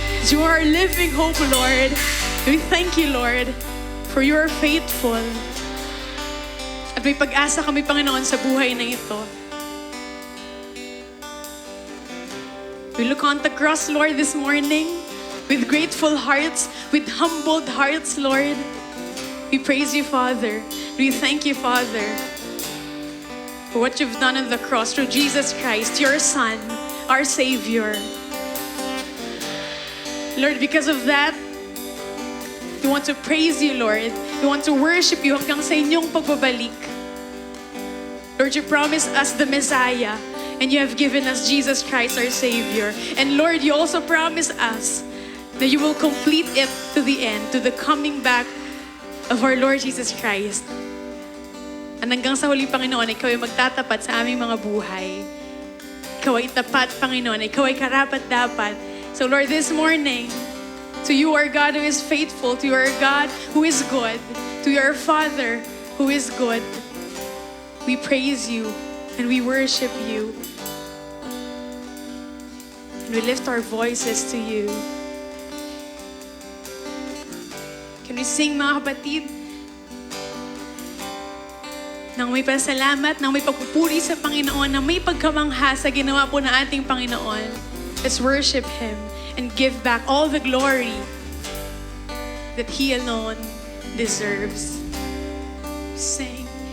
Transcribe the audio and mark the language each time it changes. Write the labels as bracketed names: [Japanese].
[English] You are our living hope, Lord. We thank you, Lord, for you are faithful. [Filipino] At may pag-asa kami, Panginoon, sa buhay na ito. [English] We look on the cross, Lord, this morning with grateful hearts, with humbled hearts, Lord. We praise you, Father. We thank you, Father, for what you've done on the cross through Jesus Christ, your Son, our Savior. Lord, because of that, we want to praise you, Lord. We want to worship you [Filipino] hanggang sa inyong pagbabalik. [English] Lord, you promised us the Messiah, and you have given us Jesus Christ, our Savior. And Lord, you also promised us that you will complete it to the end, to the coming back of our Lord Jesus Christ. [Filipino] At hanggang sa huli, Panginoon, ikaw ay magtatapat sa aming mga buhay. Ikaw ay tapat, Panginoon. Ikaw ay karapat-dapat. [English] So Lord, this morning, to you, our God who is faithful, to you, our God who is good, to your Father who is good, we praise you and we worship you. And we lift our voices to you. Can we sing, [Filipino] mga kapatid? Nang may pasalamat, nang may pagpupuri sa Panginoon, nang may pagkamangha sa ginawa po ng ating Panginoon. [English] Let's worship Him and give back all the glory that He alone deserves. Sing.